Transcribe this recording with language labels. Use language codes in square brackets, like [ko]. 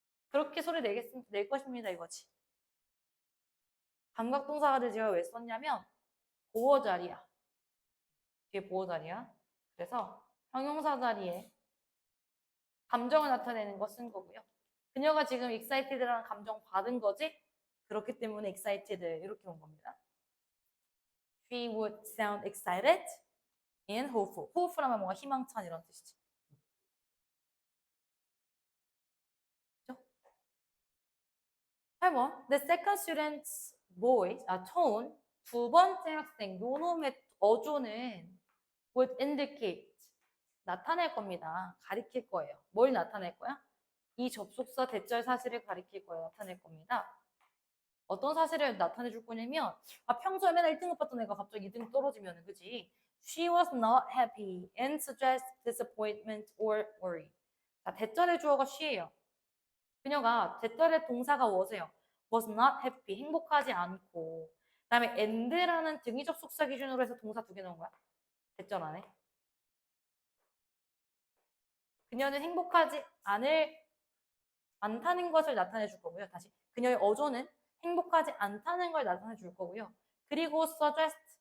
[ko] 그렇게 소리 낼 것입니다 이거지. 감각 동사를 제가 왜 썼냐면 보어 자리야. 뒤에 보어 자리야. 그래서 형용사 자리에 감정을 나타내는 거 쓴 거고요. 그녀가 지금 excited라는 감정 받은 거지. 그렇기 때문에 excited 이렇게 온 겁니다. [en] She would sound excited and hopeful. [ko] hopeful하면 뭔가 희망찬 이런 뜻이지. 그렇죠? 8번. [en] The second student's voice, tone. [ko] 두 번째 학생, 요놈의 어조는 [en] would indicate. [ko] 나타낼 겁니다. 가리킬 거예요. 뭘 나타낼 거야? 이 접속사 대절 사실을 가리킬 거예요. 나타낼 겁니다. 어떤 사실을 나타내 줄 거냐면 평소에 맨날 1등급 받던 애가 갑자기 2등 떨어지면 그지? [en] She was not happy and suggest disappointment or worry. [ko] 자, 대절의 주어가 she예요. 그녀가 대절의 동사가 was예요. [en] was not happy, [ko] 행복하지 않고. 그 다음에 and라는 등위 접속사 기준으로 해서 동사 2개 넣은 거야. 대절 안에. 그녀는 행복하지 않다는 것을 나타내 줄 거고요. 다시 그녀의 어조는 행복하지 않다는 걸 나타내 줄 거고요. 그리고 suggest